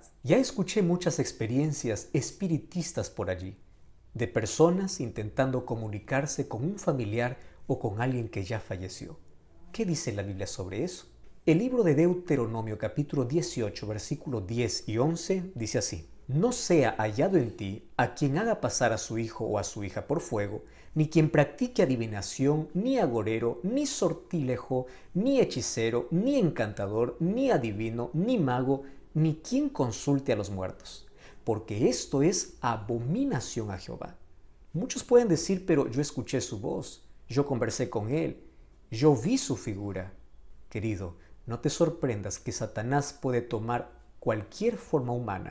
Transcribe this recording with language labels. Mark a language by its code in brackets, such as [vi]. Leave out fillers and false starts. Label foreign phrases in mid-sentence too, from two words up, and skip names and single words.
[es] Ya escuché muchas experiencias espiritistas por allí, de personas intentando comunicarse con un familiar o con alguien que ya falleció. ¿Qué dice la Biblia sobre eso? El libro de Deuteronomio capítulo 18 versículos 10 y 11 dice así: no sea hallado en ti a quien haga pasar a su hijo o a su hija por fuego, ni quien practique adivinación, ni agorero, ni sortilejo, ni hechicero, ni encantador, ni adivino, ni mago, ni quien consulte a los muertos, porque esto es abominación a Jehová. Muchos pueden decir: pero yo escuché su voz, yo conversé con él, yo vi su figura. Querido, no te sorprendas que Satanás puede tomar cualquier forma humana.